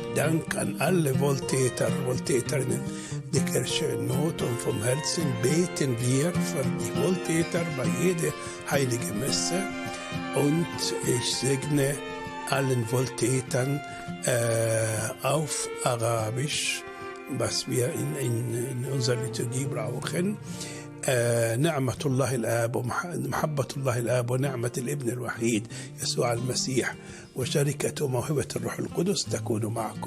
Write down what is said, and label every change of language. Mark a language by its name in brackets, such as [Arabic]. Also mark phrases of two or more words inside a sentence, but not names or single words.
[German] Dank an alle Wohltäter, Wohltäterinnen der Kirchennot, und vom Herzen beten wir für die Wohltäter bei jeder heiligen Messe. Und ich segne allen Wohltätern auf Arabisch was wir in unserer Liturgie brauchen. [Arabic] نعمة الله الآب ومحبة الله الآب ونعمة الابن الوحيد يسوع المسيح وشركة وموهبة الروح القدس تكون معكم.